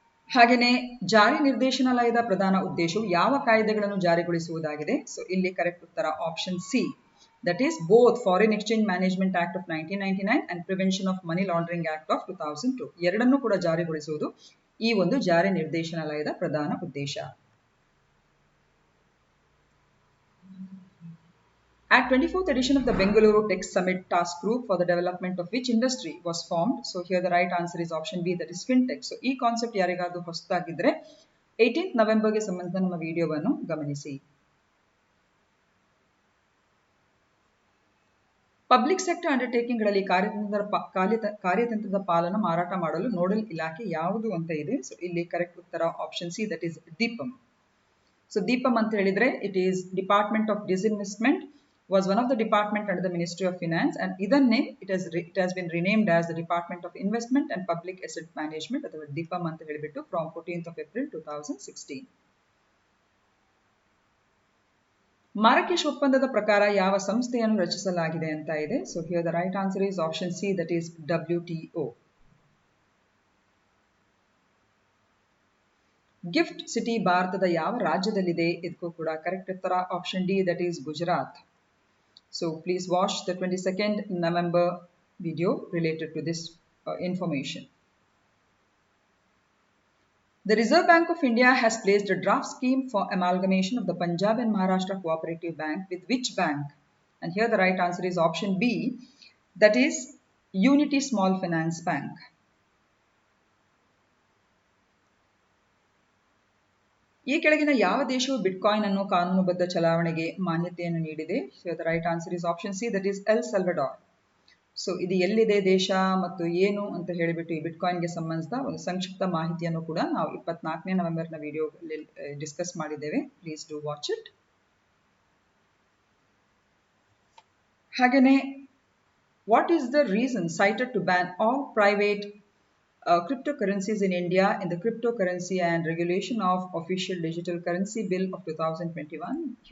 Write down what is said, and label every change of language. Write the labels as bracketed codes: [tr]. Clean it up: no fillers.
[kn] ಹಾಗೆಯೇ ಜಾರಿ ನಿರ್ದೇಶನಾಲಯದ ಪ್ರಧಾನ ಉದ್ದೇಶವು ಯಾವ ಕಾಯ್ದೆಗಳನ್ನು ಜಾರಿಗೊಳಿಸುವುದಾಗಿದೆ? [en] so [kn] ಇಲ್ಲಿ ಕರೆಕ್ಟ್ ಉತ್ತರ [en] Option C, that is both foreign exchange management act of 1999 and prevention of money laundering act of 2002. [kn] ಎರಡನ್ನೂ ಕೂಡ ಜಾರಿಗೊಳಿಸುವುದು ಈ ಒಂದು ಜಾರಿ ನಿರ್ದೇಶನಾಲಯದ ಪ್ರಧಾನ ಉದ್ದೇಶ. [en] At 24th edition of the Bengaluru Tech Summit Task Group for the development of which industry was formed? So here the right answer is option B, that is fintech. [kn] So ಈ ಕಾನ್ಸೆಪ್ಟ್ ಯಾರಿಗಾದ್ರೂ ಹೊಸದಾಗಿದ್ರೆ 18th ನವೆಂಬರ್ಗೆ ಸಂಬಂಧಿಸಿದ ನಮ್ಮ ವಿಡಿಯೋವನ್ನು ಗಮನಿಸಿ. Public sector ಅಂಡರ್ಟೇಕಿಂಗ್ಗಳಲ್ಲಿ ಕಾರ್ಯತಂತ್ರದ ಪಾಲನ್ನು ಮಾರಾಟ ಮಾಡಲು ನೋಡಲ್ ಇಲಾಖೆ ಯಾವುದು ಅಂತ ಇದೆ. [en] so [kn] ಇಲ್ಲಿ ಕರೆಕ್ಟ್ ಉತ್ತರ [en] Option C, that is Deepam. [kn] So Deepam ಅಂತ ಹೇಳಿದ್ರೆ [en] it is department of disinvestment was one of the department under the Ministry of Finance, and idanne it has been renamed as the Department of Investment and Public Asset Management, [kn] ಅಥವಾ DIPAM ಅಂತ ಹೇಳಿಬಿಟ್ಟು [en] from 14th of April 2016. [kn] ಮಾರಕೇಶ್ ಒಪ್ಪಂದದ ಪ್ರಕಾರ ಯಾವ ಸಂಸ್ಥೆಯನ್ನು ರಚಿಸಲಾಗಿದೆ ಅಂತ ಇದೆ. So [en] here the right answer is option C, that is WTO. [kn] Gift city ಭಾರತದ ಯಾವ ರಾಜ್ಯದಲ್ಲಿದೆ? ಇದಕ್ಕೂ ಕೂಡ ಕರೆಕ್ಟ್ ಉತ್ತರ [en] Option D, that is Gujarat. So please watch the 22nd November video related to this information. The Reserve Bank of India has placed a draft scheme for amalgamation of the Punjab and Maharashtra Cooperative Bank with which bank? And here the right answer is option B, that is Unity Small Finance Bank. [kn] ಈ ಕೆಳಗಿನ ಯಾವ ದೇಶವು bitcoin ಅನ್ನು ಕಾನೂನುಬದ್ಧ ಚಲಾವಣೆಗೆ ಮಾನ್ಯತೆಯನ್ನು ನೀಡಿದೆ? [en] So the right answer is option C, that is [kn] L ಸಲ್ವಡಾರ್. So ಇದು ಎಲ್ಲಿದೆ ದೇಶ ಮತ್ತು ಏನು ಅಂತ ಹೇಳಿಬಿಟ್ಟು ಈ ಬಿಟ್ಕಾಯಿನ್ಗೆ ಸಂಬಂಧಿಸಿದ ಒಂದು ಸಂಕ್ಷಿಪ್ತ ಮಾಹಿತಿಯನ್ನು ಕೂಡ ನಾವು 24ನೇ ನವೆಂಬರ್ನ ವಿಡಿಯೋದಲ್ಲಿ ಡಿಸ್ಕಸ್ ಮಾಡಿದ್ದೇವೆ. [en] Please do watch it. [kn] ಹಾಗೆಯೇ [en] What is the reason cited to ban all private cryptocurrencies in India in the Cryptocurrency and Regulation of Official Digital Currency Bill of 2021?